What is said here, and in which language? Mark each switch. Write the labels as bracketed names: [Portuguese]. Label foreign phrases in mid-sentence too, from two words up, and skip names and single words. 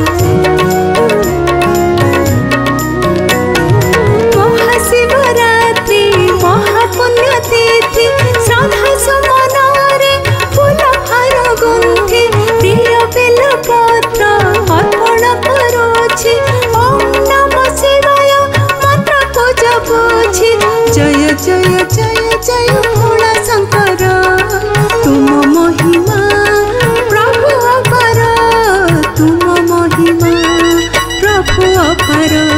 [Odia] ମହାଶିବରାତ୍ରି ମହାପୁଣ୍ୟ ତିଥି ଶ୍ରଦ୍ଧା ସୁମନରେ ଫୁଲହାର ଗୁନ୍ଥି ପ୍ରିୟ ବେଲ ପତ୍ର ଅର୍ପଣ କରୁଛି [Sanskrit] ओम नमः शिवाय [Odia] ମନ୍ତ୍ର କୁ ଜପୁଛି ଜୟ ଜୟ ଜୟ ଜୟ ଭୋଳା ଶଙ୍କର ତୁମ ମହିମା ପ୍ରଭୁ ଅପାର ତୁମ ମହିମା ପ୍ରଭୁ ଅପାର